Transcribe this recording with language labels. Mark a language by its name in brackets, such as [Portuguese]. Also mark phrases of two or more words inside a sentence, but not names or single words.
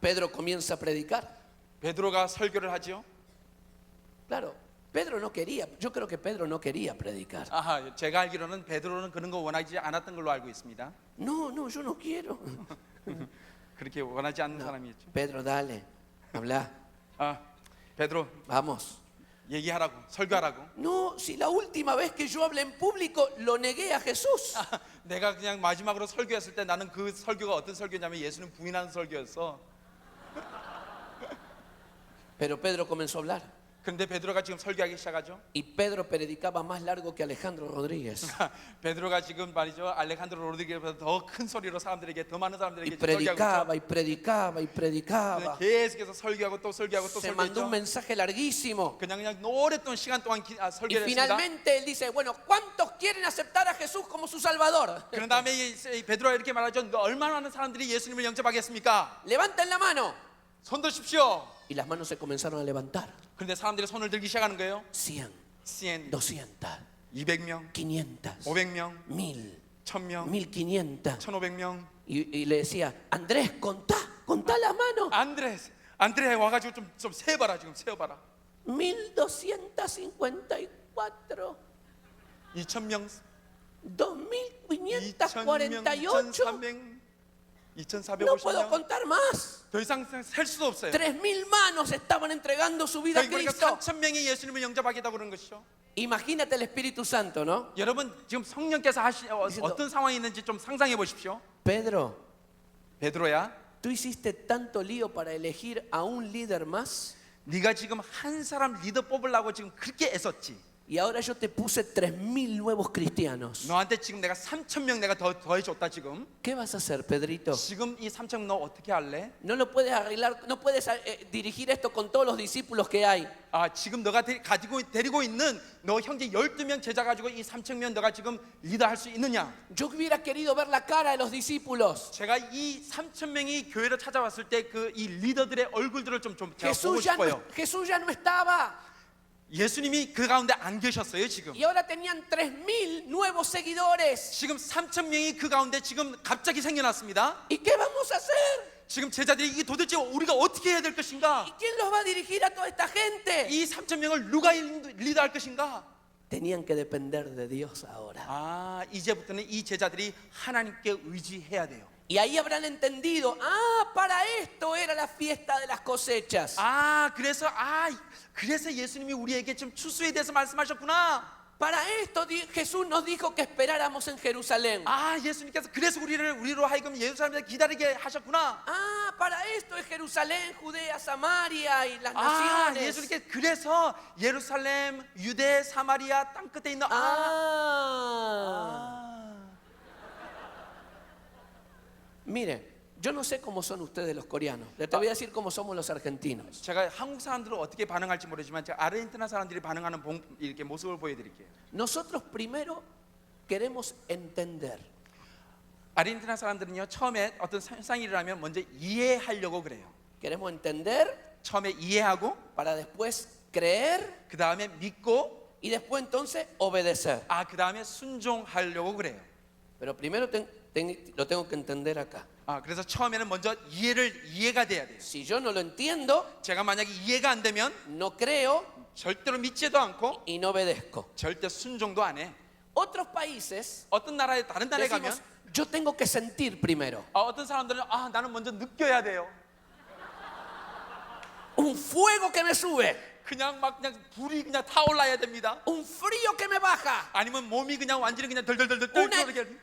[Spanish] Pedro comienza a predicar. [Korean] 베드로가 설교를 하죠. [Spanish] Claro, Pedro no quería. Yo creo que Pedro no quería predicar. [Korean] 아하, 제가 알기로는 베드로는 그런 거 원하지 않았던 걸로 알고 있습니다. [Spanish] No, yo no quiero. [Korean] 그렇게 원하지 않는 사람이었죠. [Spanish] Pedro, dale, habla, [Korean] 베드로, [Spanish] vamos. [Korean] 얘기하라고, 설교하라고. [Spanish] No, si la última vez que yo hablé en público lo negué a Jesús. [Korean] 내가 그냥 마지막으로 설교했을 때 나는 그 설교가 어떤 설교냐면 예수님 부인하는 설교였어. [Spanish] Pero Pedro comenzó a hablar. [Korean] 그런데 베드로가 지금 설교하기 시작하죠. [Spanish] Y Pedro predicaba más largo que Alejandro Rodríguez. [Korean] 베드로가 지금 말이죠, 알레칸드로 로드리게보다 더 큰 소리로 사람들에게, 더 많은 [Spanish] Y [Korean] 사람들에게 설교하고 [Spanish] predicaba y predicaba y [Korean] 있죠. [Spanish] predicaba. [Korean] 계속해서 설교하고 또 설교하고 또 [Spanish] Se mandó un [Korean] 설교했죠. [Spanish] mensaje larguísimo. [Korean] 그냥 오랫동안 시간 동안 [Spanish] Y [Korean] 설교를 했습니다. [Spanish] finalmente él dice, bueno, ¿cuántos quieren aceptar a Jesús como su Salvador? [Korean] 그런 다음에 이 베드로가 이렇게 말하죠. 얼마나 많은 사람들이 예수님을 영접하겠습니까? [Spanish] Levanten la mano. [Korean] 손 드십시오. [Spanish] Y las manos se comenzaron a levantar. [Korean] 그런데 사람들이 손을 들기 시작하는 거예요. [Spanish] 100, [Korean] 100, [Spanish] 200, [Korean] 200명, [Spanish] 500, [Korean] 500명, [Spanish] 1000, [Korean] 1000명, [Spanish] 1500. [Korean] 1500명. [Spanish] Y le decía, Andrés, contá las manos. [Korean] 안드레 와가지고 좀 세봐라, 지금 세어봐라. [Spanish] 1254, [Korean] 2000명, [Spanish] 2548. [Korean] 2300, [Spanish] No puedo [Korean] 2450명. [Spanish] contar más. [Korean] 더 이상 셀 수도 없어요. [Spanish] 3000 manos estaban entregando su vida a [Korean] 그러니까 [Spanish] Cristo. [Korean] 3000명이 예수님을 영접하겠다고 그러는 것이죠. [Spanish] Imagínate el Espíritu Santo, ¿no? [Korean] 여러분 지금 성령께서 어떤 상황이 있는지 좀 상상해 보십시오. [Spanish] Pedro, [Korean] 베드로야, [Spanish] tú hiciste tanto lío para elegir a un líder más [Korean] 네가 지금 한 사람 리더 뽑으려고 지금 그렇게 애썼지. [Spanish] y ahora yo te puse 3000 nuevos cristianos. [Korean] 너한테 지금 내가 3000명 내가 더해줬다 지금. [Spanish] ¿Qué vas a hacer, Pedrito? [Korean] 지금 이 3000명 너 어떻게 할래? [Spanish] No lo puedes arreglar, no puedes dirigir esto con todos los discípulos que hay. [Korean] 아 지금 너가 데리고 있는 너 형제 12명 제자 가지고 이 3000명 너가 지금 리더할 수 있느냐? [Spanish] Yo hubiera querido ver la cara de los discípulos. [Korean] 제가 이 3000명이 교회로 찾아왔을 때 그 이 리더들의 얼굴들을 좀 제가 보고 [Spanish] Jesús [Korean] 싶어요. [Spanish] ya no estaba. [Korean] 예수님이 그 가운데 안 계셨어요 지금. [Spanish] Y ahora tenían 3000 nuevos seguidores. [Korean] 지금 3000명이 그 가운데 지금 갑자기 생겨났습니다. [Spanish] ¿Y qué vamos a hacer? [Korean] 지금 제자들이 이게 도대체 우리가 어떻게 해야 될 것인가? [Spanish] ¿Y quién los va a dirigir a toda esta gente? [Korean] 이 3000명을 누가 리더할 것인가? [Spanish] Tenían que depender de Dios ahora. [Korean] 아 이제부터는 이 제자들이 하나님께 의지해야 돼요. [Spanish] Y ahí habrán entendido, para esto era la fiesta de las cosechas. [Korean] 그래서 예수님이 우리에게 지금 추수에 대해서 말씀하셨구나. [Spanish] Para esto Jesús nos dijo que esperáramos en Jerusalén. [Korean] 예수님께서 그래서 우리로 하여금 예루살렘에 기다리게 하셨구나. [Spanish] Para esto es Jerusalén, Judea, Samaria y las naciones. [Korean] 예수님께서 그래서 예루살렘, 유대, 사마리아 땅 끝에 있는 [Spanish] Miren, yo no sé cómo son ustedes los coreanos. Te voy a decir cómo somos los argentinos. [Korean] 제가 한국 사람들은 어떻게 반응할지 모르지만 제가 아르헨티나 사람들이 반응하는 이렇게 모습을 보여드릴게요. [Spanish] Nosotros primero queremos entender. [Korean] 아르헨티나 사람들은요 처음에 어떤 현상이 일어나면 먼저 이해하려고 그래요. [Spanish] Queremos entender [Korean] 처음에 이해하고 [Spanish] para después creer [Korean] 그 다음에 믿고 [Spanish] y después entonces obedecer. [Korean] 그 다음에 순종하려고 그래요. [Spanish] Pero primero lo tengo que entender acá. [Korean] 그래서 처음에는 먼저 이해가 돼야 돼요. [Spanish] Si yo no lo entiendo, [Korean] 제가 만약에 이해가 안 되면 [Spanish] no creo [Korean] 절대로 믿지도 않고 [Spanish] y no obedezco. [Korean] 절대 순종도 안 해. [Spanish] Otros países [Korean] 다른 나라에 가면 [Spanish] decimos, yo tengo que sentir primero. [Korean] 어떤 사람들은 나는 먼저 느껴야 돼요. [Spanish] Un fuego que me sube, [Korean] 그냥 불이 그냥 타올라야 됩니다. [Spanish] un frío que me baja, [Korean] 아니면 몸이 그냥 완전히 그냥 덜덜덜덜 떨게